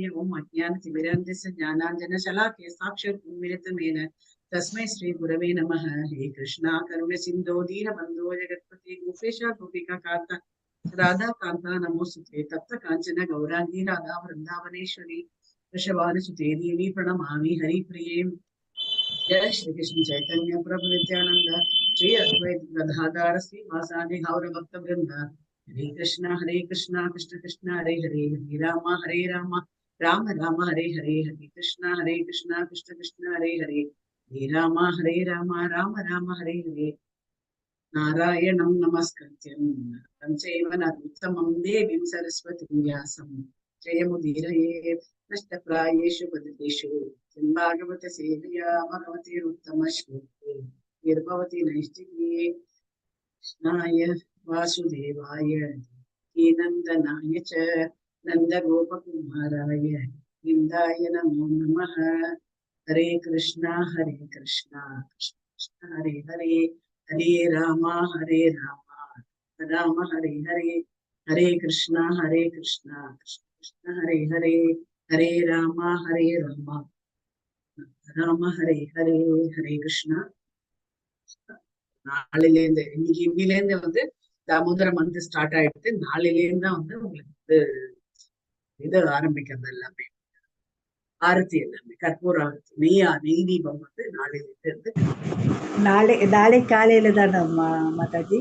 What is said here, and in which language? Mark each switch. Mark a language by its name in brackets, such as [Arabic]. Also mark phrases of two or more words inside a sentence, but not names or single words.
[Sanskrit] ओम् अज्ञानतिमिरान्धस्य ज्ञानाञ्जन शलाकय साक्षात् उन्मिलितमेन तस्मै श्री गुरवे नमः. हे कृष्णा करुण सिन्धो दीनबन्धो जगत्पते गोपेशा गोपिका कान्ता राधा कान्ता नमोस्तुते. तप्त काञ्चन गौराङ्गि राधा वृन्दावनेश्वरि ऋषभानुसुते देवी प्रणमामि हरिप्रिये. जय श्री कृष्ण चैतन्य प्रभु नित्यानंद श्री अद्वैत गदाधर श्रीवासादि गौर भक्त वृंद. हरे कृष्ण कृष्ण कृष्ण हरे हरे, हरे राम राम राम हरे हरे, हरे कृष्ण कृष्ण कृष्ण हरे हरे, हरे राम राम राम हरे हरे. नारायणं नमस्कृत्यं नरं चैव नरोत्तमं देवीं सरस्वतीं व्यासं जयमुदीरये नष्टप्रायेषु बदलेषु भागवत सेवया भगवतीरुत्तमश्लोके निर्भवति नैष्टिके. कृष्णाय वासुदेवाय नन्दनाय च नन्दगोपकुमाराय निन्दाय नमो नमः. हरे कृष्णा कृष्ण कृष्ण हरे हरे, हरे राम राम हरे हरे, हरे कृष्णा कृष्ण कृष्ण हरे हरे, हरे राम राम हरे हरे. हरे कृष्णा. [Tamil] நாளிலேருந்து இன்னிலேருந்து தாமோதரம் ஸ்டார்ட் ஆயிடுது. நாளிலேருந்து தான் உங்களுக்கு இது ஆரம்பிக்கிறது எல்லாமே ஆரத்தி, எல்லாமே கற்பூர ஆரத்தி, நெய் தீபம் நாளிலிருந்து நாளை காலையில தானே மாதாஜி?